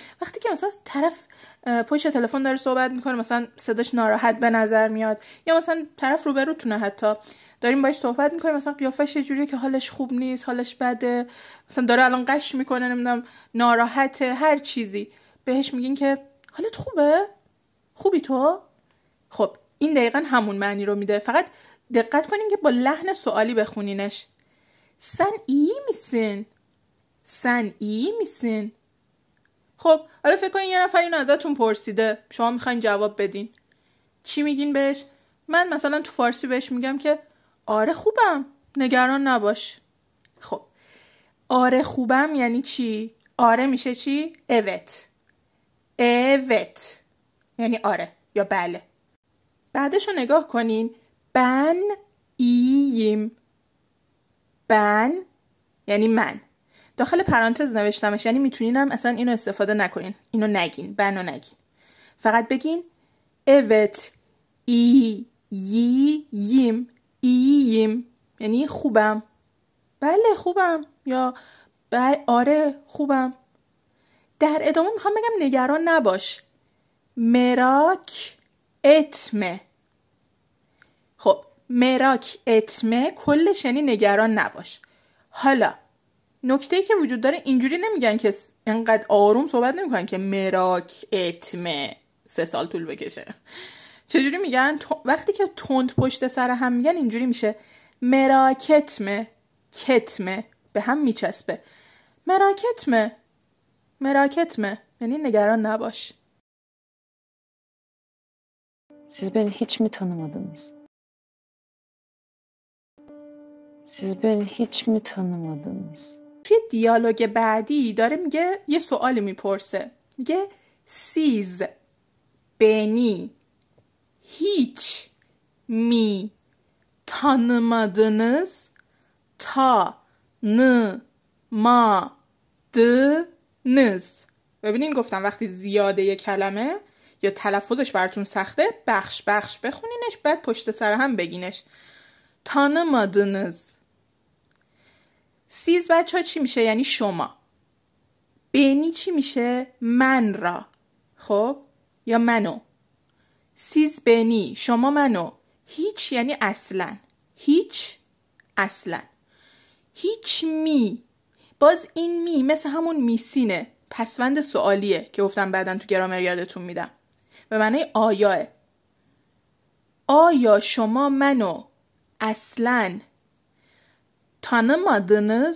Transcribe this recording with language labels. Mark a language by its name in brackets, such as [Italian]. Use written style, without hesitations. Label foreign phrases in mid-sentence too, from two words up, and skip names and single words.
[Persian] وقتی که مثلا طرف پشت تلفن داره صحبت میکنه، مثلا صداش ناراحت به نظر میاد، یا مثلا طرف روبروتونه، حتی داریم باهاش صحبت میکنیم، مثلا قیافش یه جوریه که حالش خوب نیست، حالش بده، مثلا داره الان قش میکنه، نمیدونم ناراحته، هر چیزی، بهش میگین که حالت خوبه؟ خوبی تو؟ خب این دقیقا همون معنی رو میده. فقط دقت کنین که با لحن سوالی بخونینش. [Turkish] Sen iyi misin? Sen iyi misin؟ [Persian] خب حالا فکر کنین یه نفر اینو ازتون پرسیده، شما میخواین جواب بدین. چی میگین بهش؟ من مثلا تو فارسی بهش میگم که آره خوبم، نگران نباش. خب آره خوبم یعنی چی؟ آره میشه چی؟ evet. evet یعنی آره یا بله. بعدش رو نگاه کنین. [Turkish] ben iyiyim. [Persian] ben یعنی من. داخل پرانتز نوشتمش، یعنی میتونینم اصلا اینو استفاده نکنین. اینو نگین، بنو نگین. فقط بگین [Turkish] evet iyiyim. [Persian] iyiyim یعنی خوبم. بله خوبم یا آره خوبم. در ادامه میخوام بگم نگران نباش. [Turkish] merak etme. [Persian] خب [Turkish] merak etme [Persian] کلش یعنی نگران نباش. حالا نکته‌ای که وجود داره، اینجوری نمیگن که انقدر آروم صحبت نمیکنن که [Turkish] merak etme [Persian] 3 سال طول بکشه. چجوری میگن؟ وقتی که تند پشت سر هم میگن اینجوری میشه [Turkish] merak etme. [Persian] کتمه به هم میچسبه. [Turkish] merak etme. merak etme [Persian] یعنی نگران نباش. [Turkish] Siz beni hiç mi tanımadınız? Siz beni hiç mi tanımadınız? [Persian] توی دیالوگ بعدی داره میگه، یه سوالی میپرسه، میگه [Turkish] siz beni hiç mi tanımadınız? tanımadınız. [Persian] ببینین گفتم وقتی زیاده یه کلمه یا تلفظش براتون سخته، بخش بخش بخونینش، بعد پشت سر هم بگینش. tanımadınız. siz بچه ها چی میشه؟ یعنی شما. بینی چی میشه؟ من را. خب یا منو. [Turkish] siz beni [Persian] شما منو. هیچ یعنی اصلا. هیچ اصلا. هیچ می، باز این می مثل همون میسینه، پسوند سوالیه که گفتم بعدن تو گرامر یادتون میدم، به معنی آیاه. آیا شما منو اصلا tanımadınız؟